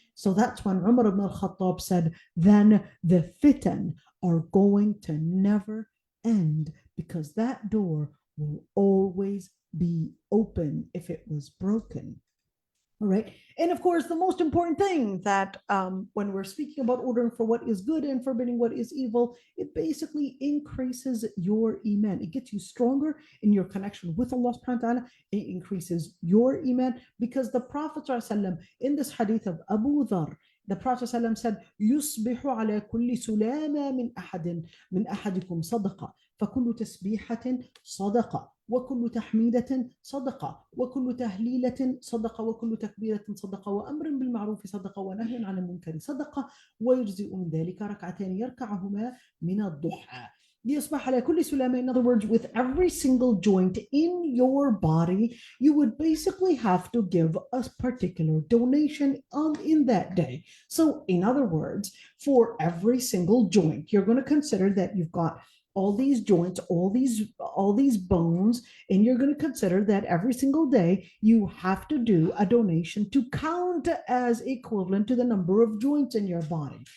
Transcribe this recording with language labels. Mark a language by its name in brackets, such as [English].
[English] So that's when Umar ibn al-Khattab said, then the fitan are going to never end because that door will always be open if it was broken. All right. And of course, the most important thing that when we're speaking about ordering for what is good and forbidding what is evil, it basically increases your iman. It gets you stronger in your connection with Allah subhanahu wa ta'ala. It increases your iman because the Prophet ﷺ, in this hadith of Abu Dhar, the Prophet ﷺ said, [Arabic] يُصْبِحُ عَلَى كُلِّ سُلَامَ من أحدكم صدقة فكل تسبيحة صدقة وكل تحميدة صدقة وكل تهليلة صدقة وكل تكبيرة صدقة وأمر بالمعروف صدقة ونهي عن المنكر صدقة ويجزئ من ذلك ركعتين يركعهما من الضحى. ليصبح على كل سلامة. [English] In other words, with every single joint in your body, you would basically have to give a particular donation in that day. So in other words, for every single joint, you're going to consider that you've got all these joints, all these bones, and you're going to consider that every single day you have to do a donation to count as equivalent to the number of joints in your body.